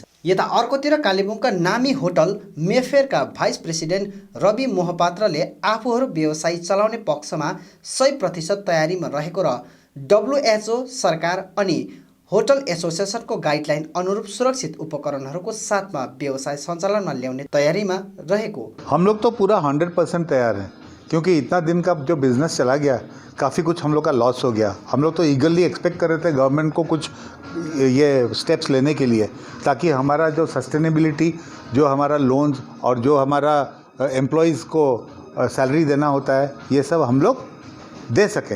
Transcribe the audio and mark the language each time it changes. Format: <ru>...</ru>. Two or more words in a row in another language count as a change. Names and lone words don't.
<ne>यता अर्कोतिर कालेबुङका नामी होटल मेफेयरका</ne> <en>vice president</en> <ne>रवि मोहपात्रले आफूहरू व्यवसाय चलाउने पक्षमा 100% तयारीमा रहेको र WHO, सरकार अनि होटल एसोसिएसनको गाइडलाइन अनुरूप सुरक्षित उपकरणहरूको साथमा व्यवसाय सञ्चालनमा ल्याउने तयारीमा रहेको।</ne> <hi>हम लोग तो पूरा 100% तैयार हैं, क्योंकि इतना दिन का जो बिज़नेस चला गया, काफ़ी कुछ हम लोग का लॉस हो गया। हम लोग तो</hi> <en>eagerly expect</en> <hi>कर रहे थे गवर्नमेंट को कुछ ये स्टेप्स लेने के लिए, ताकि हमारा जो सस्टेनेबिलिटी, जो हमारा लोन्स और जो हमारा एम्प्लॉयज़ को सैलरी देना होता है, ये सब हम लोग दे सकें।</hi>